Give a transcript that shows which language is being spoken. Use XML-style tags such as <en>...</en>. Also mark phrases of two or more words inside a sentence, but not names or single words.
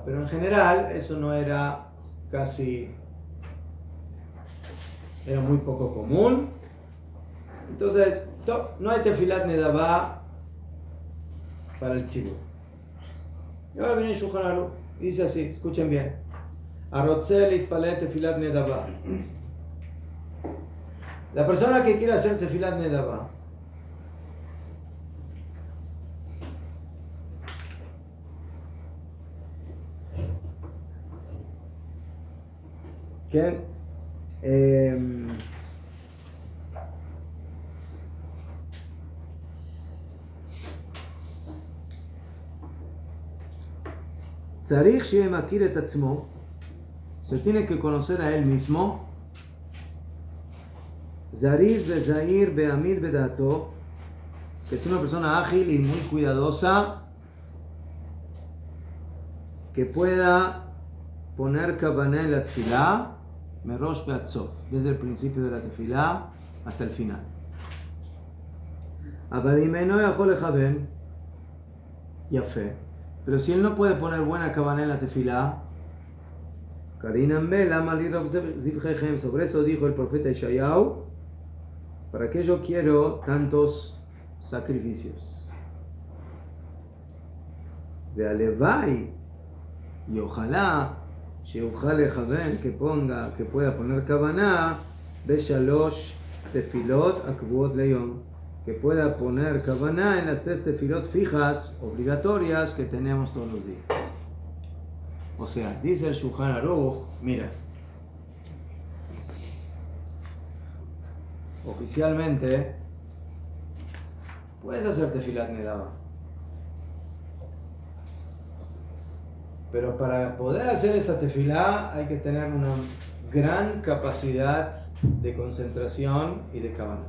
<es>Pero en general eso no era era muy poco común. Entonces, no hay</es> <he>תפילת נדבה</he> <es>para el tzibur. Y ahora viene Shulchan Aruch y dice así, escuchen bien.</es> <he>הרוצה להתפלל תפילת נדבה.</he> <es>La persona que quiere hacer</es> <he>תפילת נדבה</he> <es>que</es> <he>צריך שיהיה מכיר את עצמו,</he> <es>se tiene que conocer a él mismo,</es> <he>זריז וזהיר ועמיד בדעתו,</he> <es>que es una persona ágil y muy cuidadosa, que pueda poner kavanah en la tefilá,</es> <he>מראש עד סוף,</he> <es>desde el principio de la tefilá hasta el final.</es> <he>אבל אם אינו יכול לכוון, יפה.</he> <es>Pero si él no puede poner buena kavanah en la tefilá, sobre eso dijo el profeta Yeshayahu, ¿para qué yo quiero tantos sacrificios?</es> <he>Ve'alevai,</he> <es>y ojalá</es> <he>שיוכל לכוון,</he> <es>que pueda poner kavanah</es> <he>בשלוש תפילות הקבועות ליום,</he> <es>que pueda poner kavanah en las 3 tefilot fijas, obligatorias, que tenemos todos los días. O sea, dice el Shulchan Aruch, mira, oficialmente puedes hacer</es> <he>תפילת נדבה,</he> <es>pero para poder hacer esa tefilá hay que tener una gran capacidad de concentración y de kavanah.</es>